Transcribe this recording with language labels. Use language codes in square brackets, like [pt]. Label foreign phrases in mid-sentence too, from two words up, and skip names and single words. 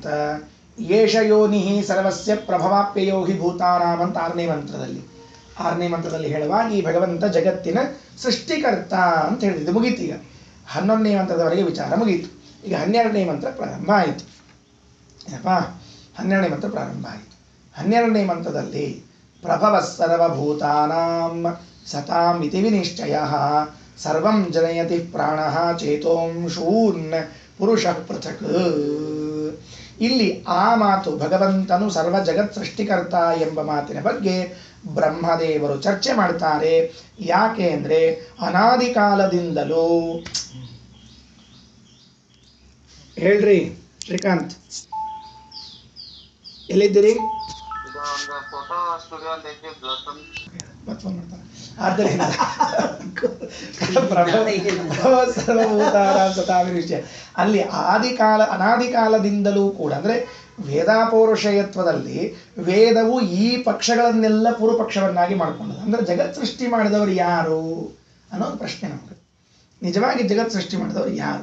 [sa] ಯೇಷ ಯೋನಿ ಸರ್ವಸ್ಯ ಪ್ರಭವಾಪ್ಯಯೋ ಹಿ ಭೂತಾನಾಂ [kn] ಅಂತ 6ನೇ ಮಂತ್ರದಲ್ಲಿ. 6ನೇ ಮಂತ್ರದಲ್ಲಿ ಹೇಳುವಾಗ ಈ ಭಗವಂತ ಜಗತ್ತಿನ ಸೃಷ್ಟಿಕರ್ತ ಅಂತ ಹೇಳಿದ್ದು ಮುಗೀತು. ಈಗ 11ನೇ ಮಂತ್ರದವರೆಗೆ ವಿಚಾರ ಮುಗೀತು. ಈಗ 12ನೇ ಮಂತ್ರ ಪ್ರಾರಂಭ ಆಯಿತು. ಏನಪ್ಪ? 12ನೇ ಮಂತ್ರ ಪ್ರಾರಂಭ ಆಯಿತು. 12ನೇ ಮಂತ್ರದಲ್ಲಿ [sa] ಪ್ರಭವ ಸರ್ವಭೂತಾನಾಂ ಸತಾಂ ಇತಿ ವಿನಿಶ್ಚಯಃ ಸರ್ವಂ ಜನಯತಿ ಪ್ರಾಣಃ ಚೇತೋಂಶೂನ್ ಪುರುಷಃ ಪೃಥಕ್. [kn] ಇಲ್ಲಿ ಆ ಮಾತು ಭಗವಂತನು ಸರ್ವ ಜಗತ್ ಸೃಷ್ಟಿಕರ್ತ ಎಂಬ ಮಾತಿನ ಬಗ್ಗೆ ಬ್ರಹ್ಮದೇವರು ಚರ್ಚೆ ಮಾಡ್ತಾರೆ. ಯಾಕೆ ಅಂದರೆ ಅನಾದಿ ಕಾಲದಿಂದಲೂ ಹೇಳ್ರಿ ಶ್ರೀಕಾಂತ್, ಎಲ್ಲಿದ್ದೀರಿ? ಆದ್ದರಿಂದ [sa] ಸರ್ವಭೂತಾನಾಂ ಸತಾಂ ವಿನಿಶ್ಚಯ [kn] ಅಲ್ಲಿ ಅನಾದಿ ಕಾಲದಿಂದಲೂ ಕೂಡ, ಅಂದ್ರೆ ವೇದಾಪೌರುಷೇಯತ್ವದಲ್ಲಿ ವೇದವು ಈ ಪಕ್ಷಗಳನ್ನೆಲ್ಲ ಪೂರ್ವಪಕ್ಷವನ್ನಾಗಿ ಮಾಡಿಕೊಂಡது. ಅಂದರೆ ಜಗತ್ ಸೃಷ್ಟಿ ಮಾಡಿದವರು ಯಾರು ಅನ್ನೋದು ಪ್ರಶ್ನೆ ನಮಗೆ. ನಿಜವಾಗಿ ಜಗತ್ ಸೃಷ್ಟಿ ಮಾಡಿದವರು ಯಾರು?